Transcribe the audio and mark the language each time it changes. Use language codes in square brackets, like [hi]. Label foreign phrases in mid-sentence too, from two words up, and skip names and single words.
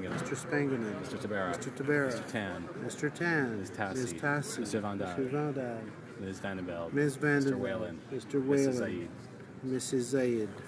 [en] Mr. Spangeman. Mr. Tabera. Mr. Tabera. Mr. Tan. Mr. Tan. Ms. Tassi. Ms. Tassi. Mr. Van Dyke. Mr. Van Dyke. Ms. Vandenbeld. Ms. Mr. Vandenberg. Whalen. Mr. Mrs. Whalen. Zaid. Mrs. Zaid.